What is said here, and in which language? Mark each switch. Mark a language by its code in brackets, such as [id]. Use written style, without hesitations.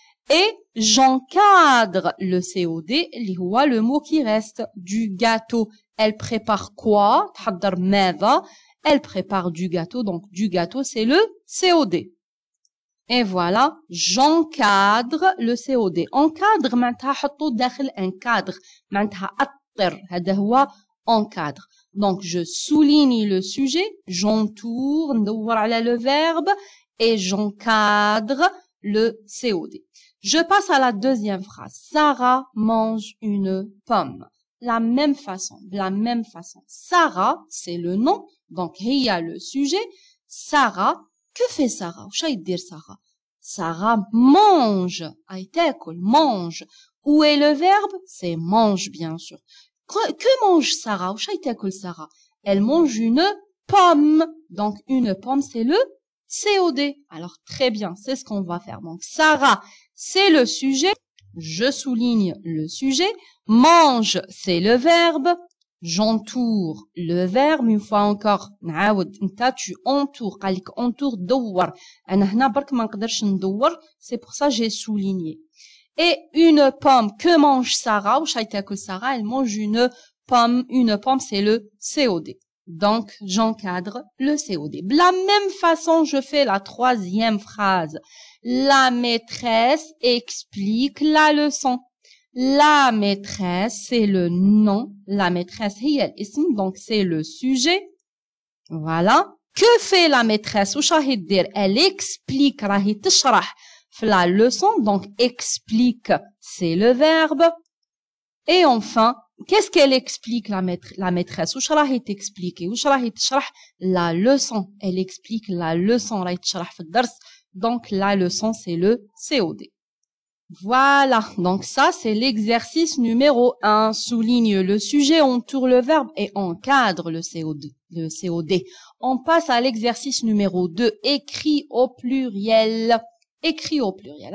[fr] et j'encadre le COD [ar] اللي هو [fr] le mot qui reste du gâteau. elle prépare quoi? [ar] تحضر ماذا? [fr] elle prépare du gâteau donc du gâteau c'est le COD. et voilà j'encadre le COD. [ar] encadre معناتها حطو داخل [fr] un cadre [ar] معناتها أطر هذا هو encadre. [fr] donc je souligne le sujet, j'entoure [ar] ندور على [fr] le verbe et j'encadre le COD. je passe à la deuxième phrase. Sarah mange une pomme. la même façon Sarah c'est le nom donc هي le sujet. Sarah, que fait Sarah [ar] واش يدير [fr] Sarah? Sarah mange [ar] اي تاكل [fr] mange. où est le verbe? c'est mange bien sûr. que mange Sarah [ar] واش تاكل [fr] Sarah? elle mange une pomme donc une pomme c'est le COD. alors très bien c'est ce qu'on va faire. donc Sarah c'est le sujet, je souligne le sujet. mange c'est le verbe, j'entoure le verbe. une fois encore [ar] نعاود انت [fr] tu entoures [ar] قال لك [fr] entoure دور. [ar] انا هنا برك ما نقدرش ندور [fr] c'est pour ça j'ai souligné. et une pomme, que mange Sarah [ar] واش تاكل [fr] Sarah? elle mange une pomme c'est le COD. donc j'encadre le COD. de la même façon je fais la troisième phrase. la maîtresse explique la leçon. la maîtresse c'est le nom, la maîtresse [ar] هي الاسم [fr] donc c'est le sujet. voilà. que fait la maîtresse [ar] واش راهي دير? [fr] elle explique [ar] راهي تشرح في [fr] la leçon donc explique c'est le verbe. Et enfin, qu'est-ce qu'elle explique la maîtresse? [ar] واش راهي [fr] t'expliquer? [ar] واش راهي تشرح la leçon? [fr] Elle explique la leçon [ar] راهي تشرح في الدرس. [fr] Donc la leçon c'est le COD. Voilà, donc ça c'est l'exercice numéro 1. Souligne le sujet, entoure le verbe et encadre le COD. On passe à l'exercice numéro 2. Écris au pluriel. Écris au pluriel.